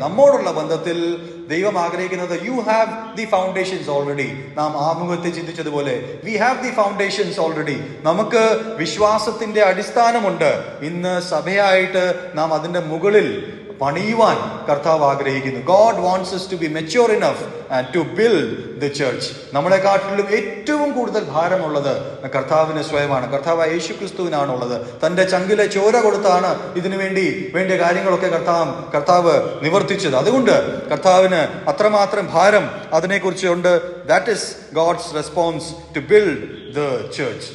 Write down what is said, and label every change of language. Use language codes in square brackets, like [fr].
[ml] നമ്മോടുള്ള ബന്ധത്തിൽ ദൈവം ആഗ്രഹിക്കുന്നത്, [en] You have the foundations already. [ml] നാം ആമുഖത്തെ ചിന്തിച്ചതുപോലെ, [en] We have the foundations already. [ml] നമുക്ക് വിശ്വാസത്തിന്റെ അടിസ്ഥാനമുണ്ട്. ഇന്ന് സഭയായിട്ട് നാം അതിന്റെ മുകളിൽ പണിയുവാൻ കർത്താവ് ആഗ്രഹിക്കുന്നു. [en] God wants us to be mature enough and to build the church. [ml] നമ്മളെക്കാട്ടിലും ഏറ്റവും കൂടുതൽ ഭാരമുള്ളത് കർത്താവിന് സ്വയമാണ്. കർത്താവ് യേശു ക്രിസ്തുവിനാണുള്ളത്. തന്റെ ചങ്കിലെ ചോര കൊടുത്താണ് ഇതിനു വേണ്ടിയ കാര്യങ്ങളൊക്കെ കർത്താവ് നിവർത്തിച്ചത്. അതുകൊണ്ട് കർത്താവിന് അത്രമാത്രം ഭാരം അതിനെക്കുറിച്ച് ഉണ്ട്. [en] That is God's response to build the church.